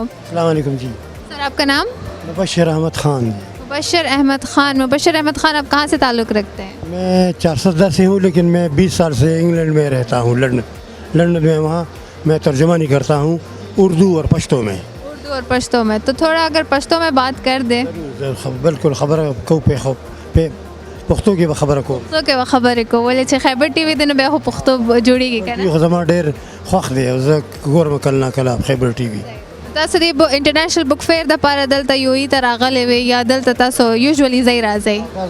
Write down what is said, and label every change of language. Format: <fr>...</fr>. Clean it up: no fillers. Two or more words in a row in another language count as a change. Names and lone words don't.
<ur>السلام علیکم جی سر آپ کا نام مبشر احمد خان مبشر احمد خان مبشر احمد خان آپ کہاں سے تعلق رکھتے ہیں میں 410 سے ہوں لیکن میں 20 سال سے انگلینڈ میں رہتا ہوں لندن میں وہاں میں ترجمانی کرتا ہوں اردو اور پشتو میں اردو اور پشتو میں تو تھوڑا اگر پشتو میں بات کر دیں</ur> <ps>بالکل خبر کو په پښتو کې خبره کوم پښتو کې خبرې کولې چې خیبر ټي وي د نه بیا خو پښتو جوړیږي کنه یو زما ډېر خوښ دی او زه ګورم کله نه کله خیبر ټي وي تاسو د</ps> <en>انټرنیشنل بک فیر</en> <ps>د پاره دلته یو ای تر راغلی وي یا دلته تاسو یوزولي ځای راځئ</ps>